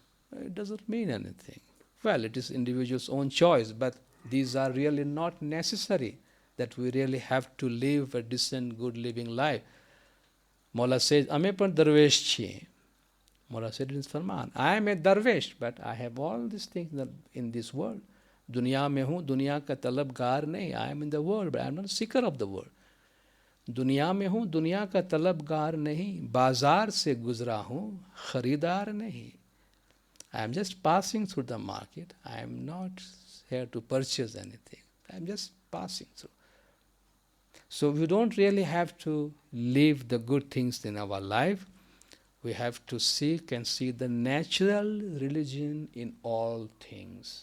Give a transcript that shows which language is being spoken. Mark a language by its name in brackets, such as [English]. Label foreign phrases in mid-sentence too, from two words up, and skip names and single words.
[English] It doesn't mean anything. Well, it is individual's own choice, but these are really not necessary, that we really have to live a decent, good living life. [Gujarati] Mola says, "અમે પર દરવેશ છીએ." [English] Mola said in his Farman, "I am a darvesh, but I have all these things in this world. [Hindi] दुनिया में हूँ, दुनिया का तलबगार नहीं. [English] I am in the world, but I am not a seeker of the world. [Hindi] दुनिया में हूँ, दुनिया का तलबगार नहीं, बाजार से गुजरा हूँ, खरीदार नहीं. [English] I am just passing through the market. I am not here to purchase anything. I am just passing through." So we don't really have to live the good things in our life. We have to seek and see the natural religion in all things.